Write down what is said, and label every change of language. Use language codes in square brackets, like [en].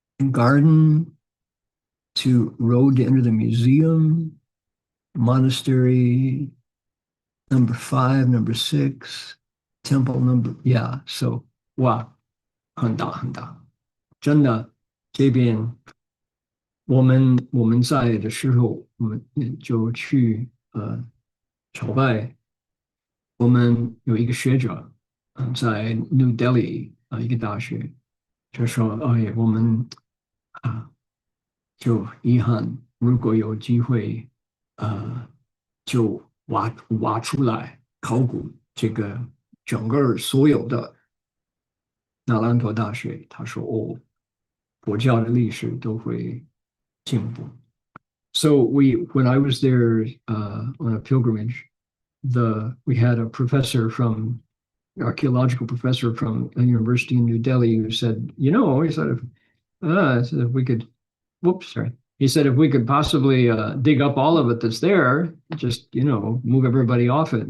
[en] garden, to road to enter the museum, monastery number 5, number 6, temple number, yeah, so [zh] 哇，很大很大，真的这边我们在的时候，我们就去朝拜。我们有一个学者，在 New Delhi 一个大学，就说，哎，我们啊就遗憾，如果有机会，就挖出来考古这个整个所有的那兰陀大学，他说哦，佛教的历史都会进步。 [en] So when I was there on a pilgrimage, we had a professor from archaeological professor from a university in New Delhi who said, he said if we could, whoops, sorry. He said if we could possibly dig up all of it that's there, just move everybody off it.